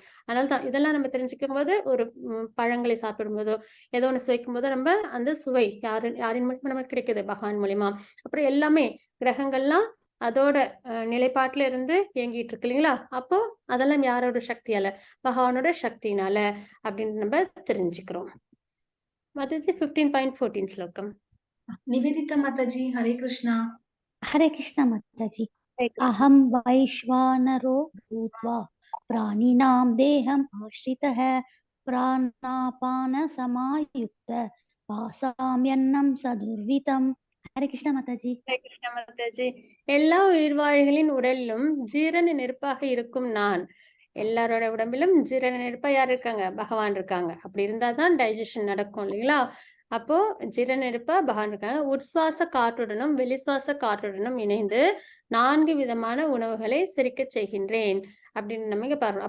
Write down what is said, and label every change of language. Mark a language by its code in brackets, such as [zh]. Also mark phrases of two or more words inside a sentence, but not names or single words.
[ta] அதனாலதான் இதெல்லாம் நம்ம தெரிஞ்சுக்கும் போது ஒரு பழங்களை சாப்பிடும் போதோ ஏதோ ஒண்ணு சுவைக்கும் போதோ நம்ம அந்த சுவை யாரின் மூலமா நமக்கு கிடைக்குது? பகவான் மூலியமா. அப்புறம் எல்லாமே கிரகங்கள்லாம் அதோட நிலைப்பாட்டுல இருந்து இயங்கிட்டு இருக்கு இல்லைங்களா? அப்போ அதெல்லாம் யாரோட சக்தியால? பகவானோட சக்தினால அப்படின்னு நம்ம தெரிஞ்சுக்கிறோம். மாதாஜி 15.14 ஸ்லோகம். Nivedita Mataji, Hare Krishna. हरे कृष्ण माताजी। Hare Krishna. [sa] अहं वैश्वानरो भूत्वा प्राणिनां देहम् आश्रितः प्राणापानसमायुक्त वासाम्यन्नं सदुर्वितम्। हरे कृष्ण माताजी। [ta] ஹரே கிருஷ்ண மாதாஜி. எல்லா உயிர்வாழிகளின் உடலிலும் ஜீரண நெருப்பாக இருக்கும் நான். எல்லாரோட உடம்பிலும் ஜீரண நெருப்பா யார் இருக்காங்க? பகவான் இருக்காங்க. அப்படி இருந்தாதான் டைஜஷன் நடக்கும் இல்லைங்களா? அப்போ ஜீரண நெருப்பா பகவான் இருக்காங்க. உட்சுவாச காற்றுடனும் வெளிசுவாச காற்றுடனும் இணைந்து 4 விதமான உணவுகளை செரிக்க செய்கின்றேன் அப்படின்னு நம்ம இங்க பாருங்க.